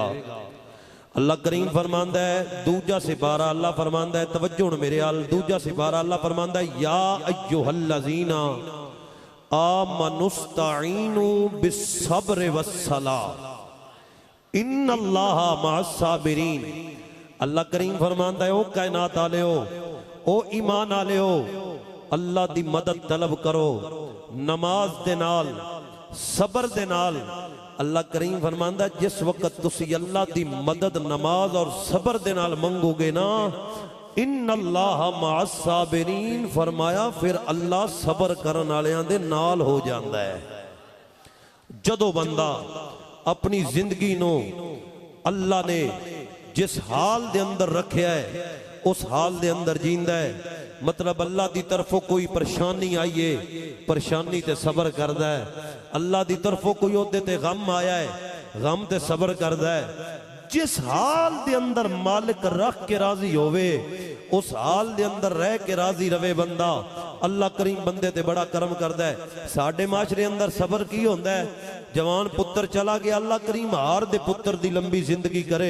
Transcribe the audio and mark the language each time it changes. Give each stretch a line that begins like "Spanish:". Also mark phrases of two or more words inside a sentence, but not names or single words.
Punjabi: اللہ کریم فرماندا ہے دوجا سپارہ، اللہ فرماندا ہے توجہ میرے آل، دوجا سپارہ اللہ فرماندا ہے
Arabic: یا ایھا الذین آمنوا استعینوا بالصبر والصلاۃ ان اللہ مع الصابرین۔
Punjabi: اللہ کریم فرماندا ہے او کائنات والےو، او ایمان والےو، اللہ دی مدد طلب کرو نماز دے نال صبر دے نال۔ اللہ کریم فرماندا ہے جس وقت تسی اللہ دی مدد نماز اور صبر دے نال منگو گے نا
Arabic: ان اللہ مع الصابرین،
Punjabi: فرمایا پھر اللہ صبر کرن والیاں دے نال ہو جاندا ہے۔ جدو بندہ اپنی زندگی نو اللہ نے جس حال دے اندر رکھیا ہے اس حال دے اندر جیندہ ہے، مطلب اللہ دی طرفوں کوئی پریشانی آئیے پریشانی تے صبر کردہ ہے، اللہ دی طرفوں کوئی عہدے تے غم آیا ہے غم تے صبر کردہ ہے۔ جس حال دے اندر مالک رکھ کے راضی ہوئے اس حال دے اندر رہ کے راضی روے بندہ، اللہ کریم بندے تے بڑا کرم کردہ ہے۔ ساڑھے معاشرے اندر صبر کی ہوندہ ہے، جوان پتر چلا گیا اللہ کریم ہار دے پتر دی لمبی زندگی کرے۔